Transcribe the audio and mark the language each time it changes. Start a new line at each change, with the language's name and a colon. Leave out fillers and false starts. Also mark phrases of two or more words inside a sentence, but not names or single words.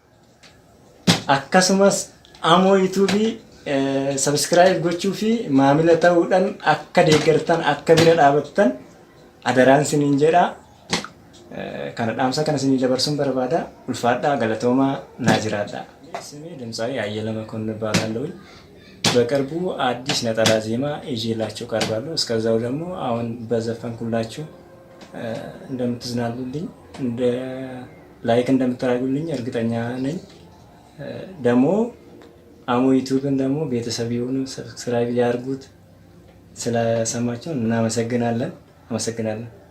Oromo: Akkasumas amoo yuutuubii sabskiraayib gochuu fi maamila ta'uudhaan akka deeggartan akka bira dhaabattan adaraan isiniin jedha. Kana dhaamsa kana isinii dabarsuun barbaada. Ulfaadhaa galatoomaa naa jiraadha.
Amharic: ስሜ ድምፃዊ አየለ መኮንን እባላለሁ። በቅርቡ አዲስ ነጠላ ዜማ ይዤላችሁ ቀርባለሁ። እስከዛው ደግሞ አሁን በዘፈንኩላችሁ እንደምትዝናኑልኝ ላይክ እንደምታደርጉልኝ እርግጠኛ ነኝ። ደግሞ አሞ ዩቲዩብን ደግሞ ቤተሰብ ይሁኑ፣ ሰብስክራይብ ያድርጉት። ስለሰማችሁ እናመሰግናለን። አመሰግናለሁ።